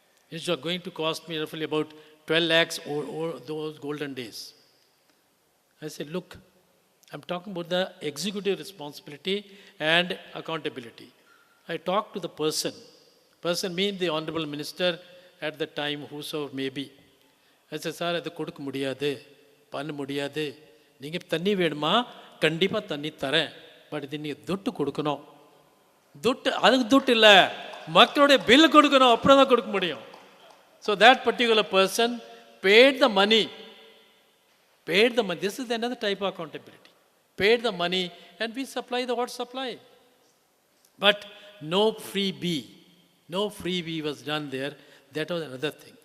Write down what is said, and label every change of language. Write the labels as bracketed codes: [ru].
[en] It was going to cost me roughly about 12 lakhs over those golden days. I said, look, I'm talking about the executive responsibility and accountability. I talked to the person. Person means the Honorable Minister at the time, whosoever may be. I said, sir, [ta] அது கொடுக்க முடியாது, பண்ண முடியாது. நீங்கள் தண்ணி வேணுமா, கண்டிப்பாக தண்ணி தரேன், பட் இது நீங்கள் துட்டு கொடுக்கணும். துட்டு, அதுக்கு துட்டு இல்லை, மக்களுடைய பில் கொடுக்கணும், அப்புறம் தான் கொடுக்க முடியும். [en] So that particular person paid the money. This is another type of accountability. Paid the money and we supply the water supply. But no freebie was done there. That was another thing.